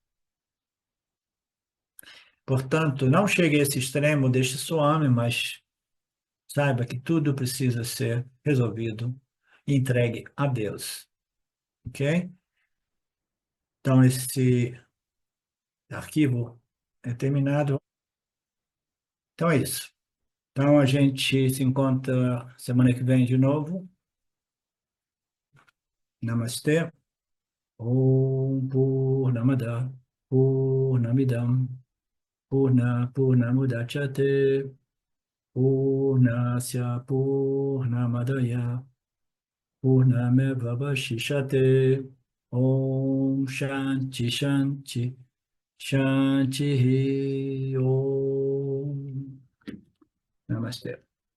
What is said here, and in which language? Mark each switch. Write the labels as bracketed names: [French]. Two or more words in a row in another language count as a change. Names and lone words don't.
[Portuguese] Portanto, não chegue a esse extremo deste Swami, mas saiba que tudo precisa ser resolvido e entregue a Deus, ok? Então, esse arquivo é terminado. Então, é isso. Então, a gente se encontra semana que vem de novo. Namastê. [Sanskrit] ॐ पूर्णमद पूर्णमिदम् पूर्णमुदच्यते पूर्णस्य पूर्णमादाय पूर्णमेवावशिष्यते ॐ शान्ति शान्ति शान्ति ॐ नमस्ते.